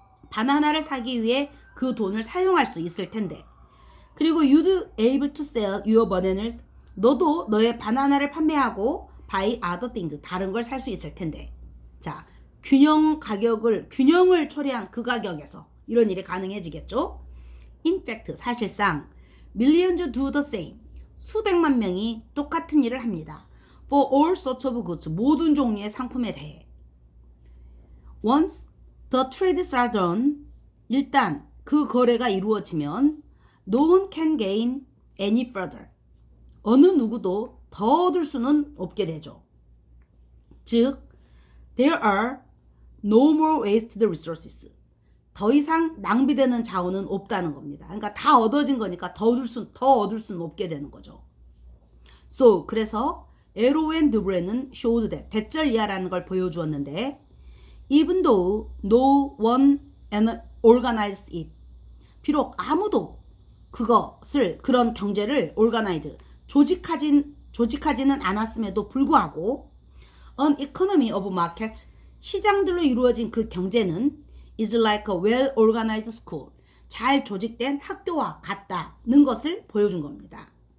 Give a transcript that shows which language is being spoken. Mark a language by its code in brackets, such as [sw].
[ko] 바나나를 사기 위해 그 돈을 사용할 수 있을 텐데, 그리고 [en] you'd able to sell your bananas, [ko] 너도 너의 바나나를 판매하고 [en] buy other things, [ko] 다른 걸 살 수 있을 텐데. 자, 균형을 초래한 그 가격에서 이런 일이 가능해지겠죠? [en] In fact, 사실상 millions do the same, [ko] 수백만 명이 똑같은 일을 합니다. [en] For all sorts of goods, [ko] 모든 종류의 상품에 대해. [en] Once the trades are done, [ko] 일단 그 거래가 이루어지면 [en] no one can gain any further, [ko] 어느 누구도 더 얻을 수는 없게 되죠. [en] 즉, there are no more wasted resources, [ko] 더 이상 낭비되는 자원은 없다는 겁니다. 그러니까 다 얻어진 거니까 더 얻을 수는 없게 되는 거죠. 그래서 에로 앤 드브레는 [en] showed that, [ko] 대절 이하라는 걸 보여주었는데, [en] even though no one organized it. [ko] 비록 아무도 그런 경제를 organize, 조직하지는 않았음에도 불구하고 [en] an economy of market, [ko] 시장들로 이루어진 그 경제는 [en] is like a well-organized school, [ko] 잘 조직된 학교와 같다는 것을 보여준 겁니다.